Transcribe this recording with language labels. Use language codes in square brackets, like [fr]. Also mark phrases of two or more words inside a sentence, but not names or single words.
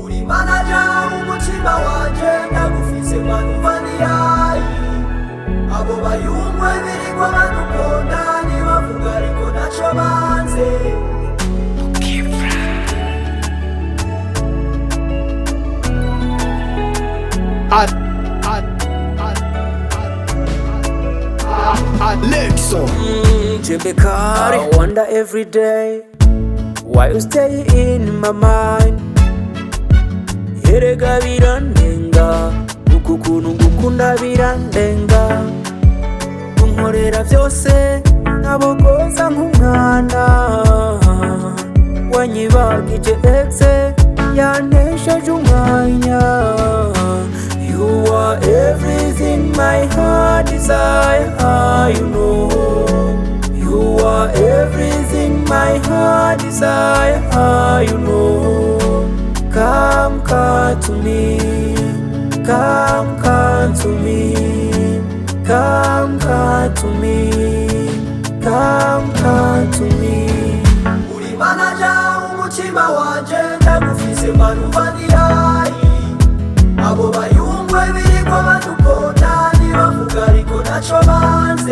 [rn] manaja umutima wanje ndagufise manuvaniyayi abo bayungwe birigwa badukunda ntibavuga ariko naco banze Alexon. Jembe, [en] I wonder every day why you stay in my mind. [rn] Erega birandenga uku kuntu ngukunda birandenga unkorera vyose nabogoza nk'umwana wanyibagije exe yanesheje umwanya. [en] You are everything my heart desire, you know. You are everything my heart desire, you know. Come to me, come to me, come to me, come to me. [rn] Uri manaja umutima wanje ndagufise manuvaniyayi abo bayungwe birigwa badukunda ntibavuga ariko naco banze.